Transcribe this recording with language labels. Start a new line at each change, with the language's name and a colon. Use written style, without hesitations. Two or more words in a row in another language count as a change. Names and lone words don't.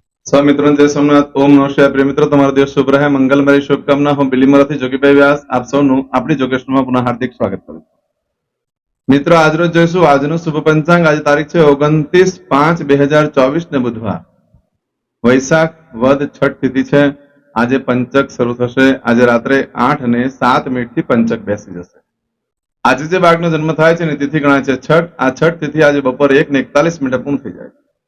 Hindi: सब मित्रों जय सोमनाथ ओम नमः शिवाय प्रिय मित्रों
Gujarati: તમારો દિવસ શુભ રહે મંગલમય શુભકામના હું બિલીમરાથી જોગીભાઈ વ્યાસ આપ સૌનું આપણી જોગેશમાં પુનઃ હાર્દિક સ્વાગત કરું છું મિત્રો આજરોજ જોઈશું આજનું શુભ પંચાંગ આજે તારીખ છે 29/5/2024 ને બુધવાર વૈશાખ વદ છઠ તિથિ છે આજે પંચક શરૂ થશે આજે રાત્રે 8:07 થી પંચક બેસી જશે આજે જે બાળકનો જન્મ થાય છે ને તિથિ ગણાય છે છઠ આ છઠ તિથિ આજે બપોરે 1:41 પૂર્ણ થઈ જાય